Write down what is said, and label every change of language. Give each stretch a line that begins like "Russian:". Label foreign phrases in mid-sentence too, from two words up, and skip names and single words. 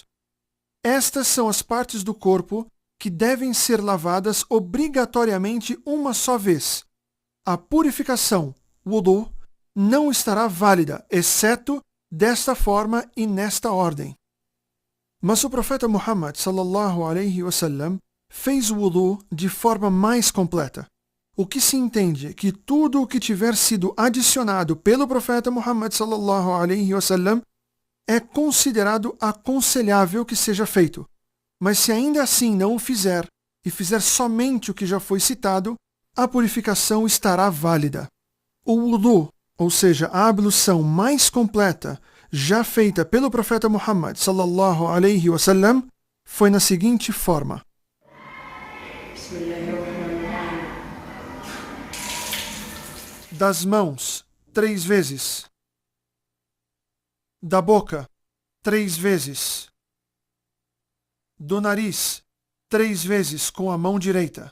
Portuguese: Estas são as partes do corpo que devem ser lavadas obrigatoriamente uma só vez. A purificação, wudu, não estará válida, exceto desta forma e nesta ordem. Mas o profeta Muhammad
Arabic: صلى الله عليه وسلم
Portuguese: fez o wudu de forma mais completa, o que se entende que tudo o que tiver sido adicionado pelo profeta Muhammad
Arabic: صلى الله عليه وسلم
Portuguese: é considerado aconselhável que seja feito. Mas se ainda assim não o fizer, e fizer somente o que já foi citado, a purificação estará válida. O wudu, ou seja, a ablução mais completa já feita pelo profeta Muhammad
Arabic: صلى الله عليه وسلم,
Portuguese: foi na seguinte forma: das mãos, 3 vezes. Da boca, 3 vezes. Do nariz, 3 vezes com a mão direita.